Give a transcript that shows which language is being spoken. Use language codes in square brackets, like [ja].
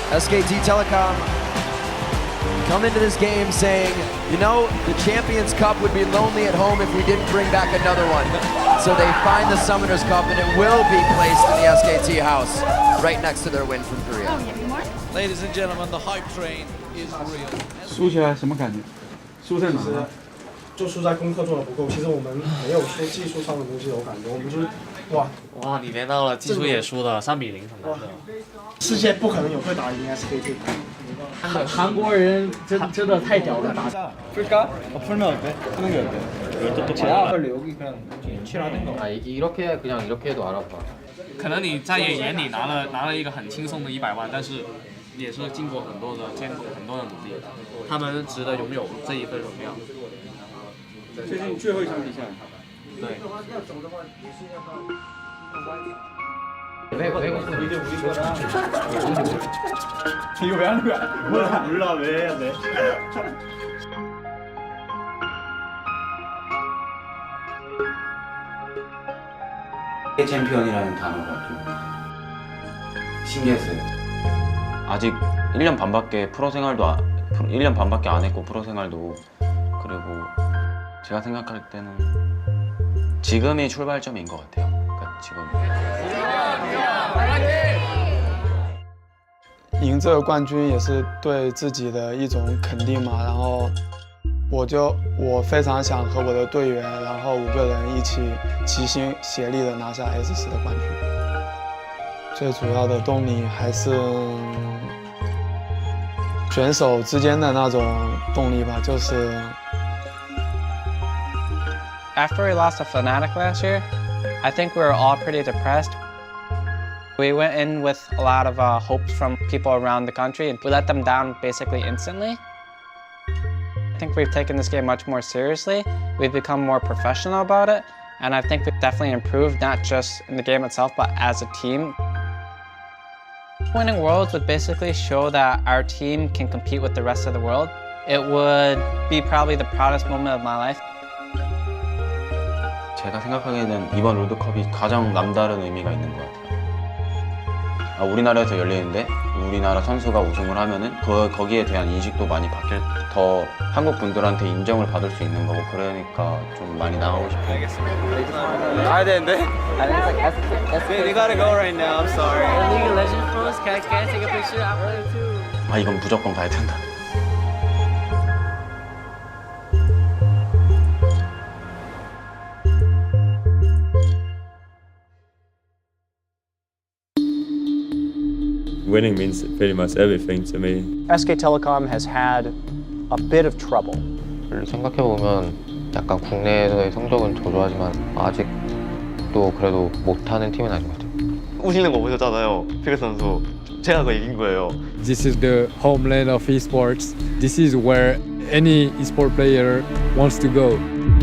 [en] SKT Telecom come into this game saying, you know, the Champions Cup would be lonely at home if we didn't bring back another one. So they find the Summoners Cup, and it will be placed in the SKT house, right next to their win from Korea. Ladies and gentlemen, the hype train is real. [zh] 输起来什么感觉？输在哪呢？就输在功课做的不够。其实我们没有说技术上的东西有感觉，我们就是哇，你连到了技术也输了3-0，很难的。世界不可能有会打赢 SKT。韩国人真的太屌了。 [ko] 풀까? 풀면 어때? 푸는 게 어때? 이것도 또 빨리 여기 그냥 칠하든가. 이렇게 그냥 이렇게 해도 알아봐. [zh] 可能你在眼里拿了一个很轻松的100万，但是也是经过很多的艰苦、很多的努力，他们值得拥有这一份荣耀。最近最后一场比赛。对。 [ko] 이거 왜 하는 거야? 몰라 왜 해야 돼? 챔피언이라는 단어가 좀 신기했어요. 아직 1년 반밖에 프로 생활도 1년 반밖에 안 했고 프로 생활도 그리고 제가 생각할 때는 지금이 출발점인 것 같아요. 그러니까 지금 [zh] 赢这个冠军也是对自己的一种肯定嘛，然后我非常想和我的队员，然后5个人一起齐心协力的拿下 S10的冠军。最主要的动力还是选手之间的那种动力吧，就是。 [en] After we lost to Fnatic last year, I think we were all pretty depressed. We went in with a lot of hopes from people around the country, and we let them down basically instantly. I think we've taken this game much more seriously. We've become more professional about it, And I think we've definitely improved, not just in the game itself, but as a team. Winning Worlds would basically show that our team can compete with the rest of the world. It would be probably the proudest moment of my life. [ko] 제가 생각하기에는 이번 롤드컵이 가장 남다른 의미가 있는 것 같아요. 우리나라에서 열리는데 우리나라 선수가 우승을 하면은 거기에 대한 인식도 많이 바뀔, 더 한국 분들한테 인정을 받을 수 있는 거고, 그러니까 좀 많이 나가고 싶어요. 알겠습니다. 가야 되는데? [en] You gotta go right now. I'm sorry. League of Legends pros, can I take a picture? I'm ready too. [ko] 이건 무조건 가야 된다. [en] Winning means pretty much everything to me. SK Telecom has had a bit of trouble. [ko] 생각해보면 약간 국내에서의 성적은 저조하지만 아직도 그래도 못하는 팀은 아닌 것 같아요. 우시는 거 보셨잖아요. 피그 선수. 제가 그거 이긴 거예요. [en] This is the homeland of esports. This is where any esport player wants to go.